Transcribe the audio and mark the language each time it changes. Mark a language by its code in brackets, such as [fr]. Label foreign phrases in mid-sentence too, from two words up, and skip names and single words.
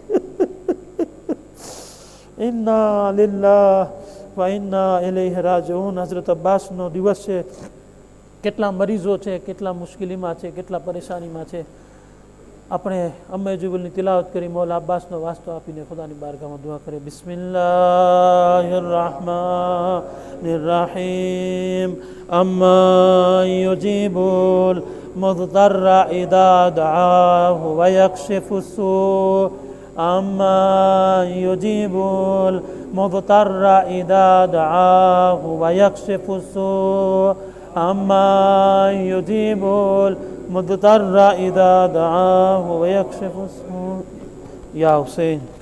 [ar] إنا لله وإنا إليه راجعون. [gu] હઝરત અબ્બાસનો દિવસ છે. કેટલા મરીઝો છે, કેટલા મુશ્કેલીમાં છે, કેટલા પરેશાનીમાં છે. આપણે અમ્મે જુબલની તિલાવત કરી મૌલા અબ્બાસનો વાસ્તો આપીને ખુદાની બારગાહમાં દુઆ કરીએ. [ar] بسم الله الرحمن الرحيم. أمن يجيب المضطر إذا دعاه ويكشف السوء. أما يجيب المضطر إذا دعاه ويكشف السوء. أما يجيب المضطر إذا دعاه ويكشف السوء. يا حسين